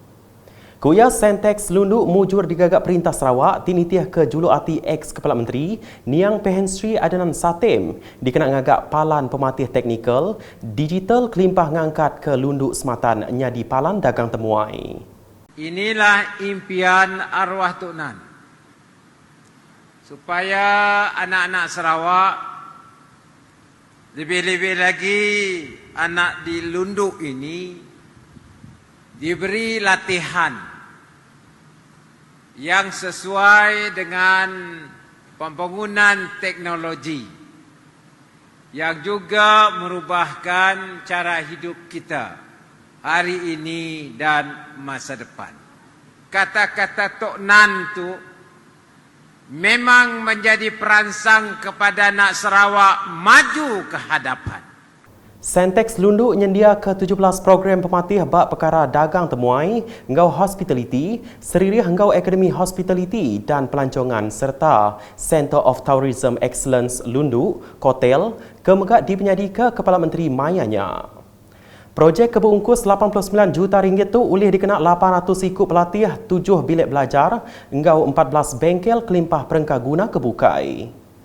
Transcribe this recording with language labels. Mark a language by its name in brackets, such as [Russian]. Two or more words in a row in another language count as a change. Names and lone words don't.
[Iban] Kuya Centex Lundu mujur digagak Perintah Sarawak tinitiah ke juluati ex Kepala Menteri Niang Pehen Sri Adnan Satem dikena ngagak palan pematih teknikal digital kelimpah ngangkat ke Lundu Sematan nyadi palan dagang temuai. [Malay] Inilah impian arwah Tok Nan supaya anak-anak Sarawak lebih-lebih lagi anak di Lundu ini diberi latihan yang sesuai dengan pembangunan teknologi yang juga merubahkan cara hidup kita hari ini dan masa depan. Kata-kata Tok Nan tu memang menjadi perangsang kepada anak Sarawak maju ke hadapan. [Iban] Centex Lundu nyendia ke-17 program pematih bak perkara dagang temuai, engkau hospitality, seririh engkau Akademi Hospitality dan Pelancongan serta Center of Tourism Excellence Lundu, Kotel, kemegak dipenyadi ke Kepala Menteri Mayanya. Projek keberungkus 89 juta ringgit tu boleh dikena 800 ikut pelatih, 7 bilik belajar, engkau 14 bengkel kelimpah perengkah guna kebukai.